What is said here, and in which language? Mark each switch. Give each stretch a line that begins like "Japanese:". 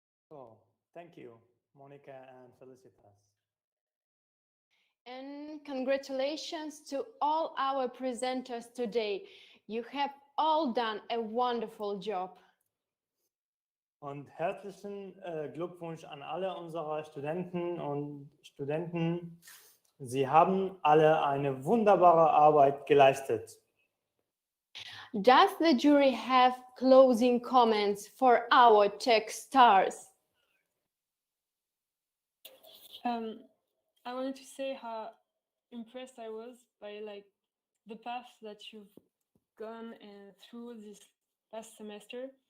English: Oh, thank you, Monica and Felicitas. And congratulations to all our presenters today. You have all done a wonderful job.
German: Und herzlichen Glückwunsch an alle unserer Studenten und Studenten. Sie haben alle eine wunderbare Arbeit geleistet.
English: Does the jury have closing comments for our tech stars? I wanted to say how impressed I was by like the path that you've gone through this past semester.